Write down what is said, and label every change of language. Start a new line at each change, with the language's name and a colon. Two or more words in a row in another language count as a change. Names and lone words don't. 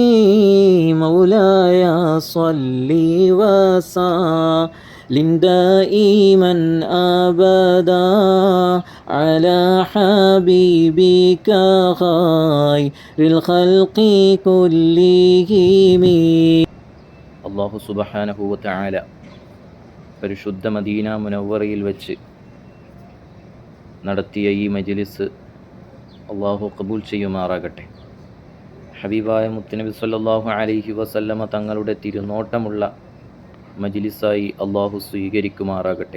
Arabic: مولاي صل وسلم دائما أبدا على حبيبك خير الخلق كلهم الله سبحانه وتعالى
Malayalam: പരിശുദ്ധ മദീന മുനവ്വറയിൽ വെച്ച് നടത്തിയ ഈ മജ്ലിസ് അള്ളാഹു ഖബൂൽ ചെയ്യുമാറാകട്ടെ. ഹബീബായ മുത്തുനബി
Arabic: صلى الله عليه وسلم
Malayalam: തങ്ങളുടെ തിരുനോട്ടമുള്ള മജ്ലിസായി അള്ളാഹു സ്വീകരിക്കുമാറാകട്ടെ.